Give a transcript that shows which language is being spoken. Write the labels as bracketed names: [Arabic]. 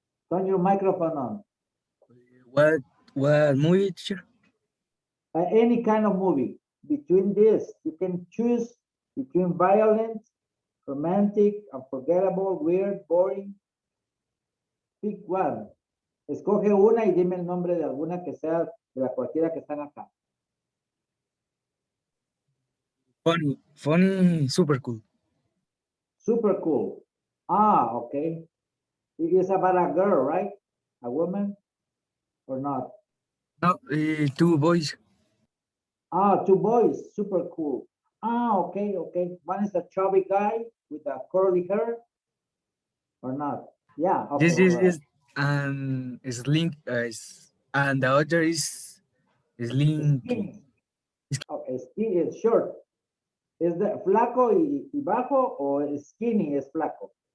[English] Turn your microphone on. What what movie, teacher? Any kind of movie. Between this, you can choose between violent, romantic, unforgettable, weird, boring. Pick one. [Spanish] Escoge una y dime el nombre de alguna que sea de la cualquiera que están acá. [English] Funny, super cool. Super cool. Ah, okay. It's about a girl, right? A woman or not? No, two boys. Ah, two boys. Super cool. Ah, okay, okay. One is a chubby guy with a curly hair or not? Yeah, Yes, okay, all yes, right. yes. And is link and the other is linky. Skinny. Okay, skinny is short. [Spanish] ¿Es de flaco y bajo o skinny es flaco?